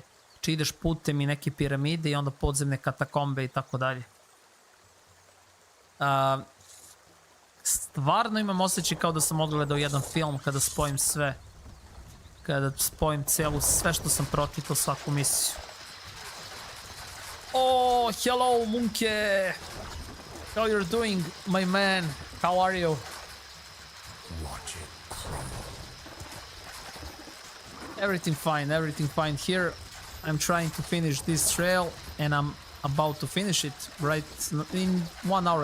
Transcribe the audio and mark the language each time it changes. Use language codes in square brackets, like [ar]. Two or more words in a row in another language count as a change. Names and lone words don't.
[bs] Či ideš putem i neke piramide i onda podzemne katakombe i tako dalje. Stvarno imam osjećaj kao da sam odgledao jedan film kada spojim sve. Kada spojim sve što sam pročitao, svaku misiju. [en] Oh, hello, Munke! How you're doing, my man? How are you? Watch it crumble. Everything fine here. I'm trying to finish this trail and I'm about to finish it right in 1 hour.